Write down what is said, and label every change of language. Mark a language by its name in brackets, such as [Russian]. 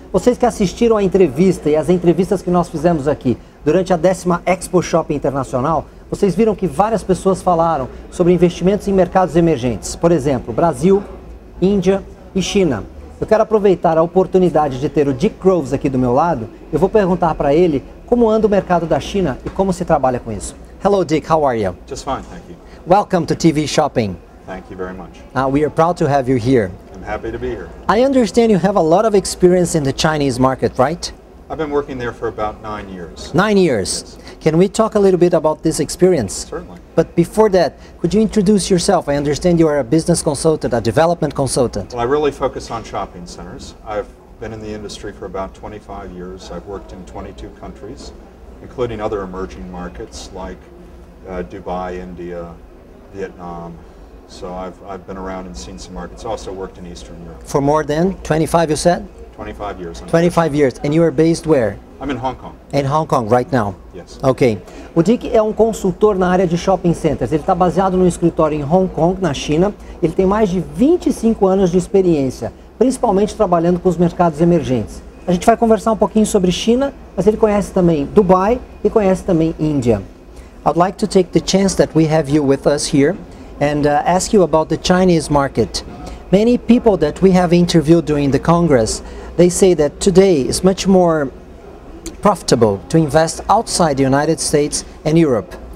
[Portuguese] Vocês que assistiram a entrevista e as entrevistas que nós fizemos aqui durante a 10ª Expo Shopping Internacional, vocês viram que várias pessoas falaram sobre investimentos em mercados emergentes. Por exemplo, Brasil, Índia e China. Eu quero aproveitar a oportunidade de ter o Dick Groves aqui do meu lado. Eu vou perguntar para ele como anda o mercado da China e como se trabalha com isso. [English] Hello Dick, how are you? Just fine, thank you. Welcome to TV Shopping. Thank you very much. We are proud to have you here. I'm happy to be here. I understand you have a lot of experience in the Chinese market, right? I've been working there for about 9 years. 9 years. Can we talk a little bit about this experience? Certainly. But before that, could you introduce yourself? I understand you are a business consultant, a development consultant. Well, I really focus on shopping centers. I've been in the industry for about 25 years. I've worked in 22 countries, including other emerging markets like Dubai, India, Vietnam. So I've been around and seen some markets. Also worked in Eastern Europe. For more than 25, you said? 25 years. 25 years. And you are based where? I'm in Hong Kong. In Hong Kong right now? Yes. Ok. [Portuguese] O Dick é um consultor na área de shopping centers. Ele está baseado no escritório em Hong Kong, na China. Ele tem mais de 25 anos de experiência, principalmente trabalhando com os mercados emergentes. A gente vai conversar um pouquinho sobre China, mas ele conhece também Dubai e conhece também Índia. [English] I'd like to take the chance that we have you with us here and ask you about the Chinese market. Many people that we have interviewed during the Congress, they say that today is much more profitable to invest outside the United States and Europe.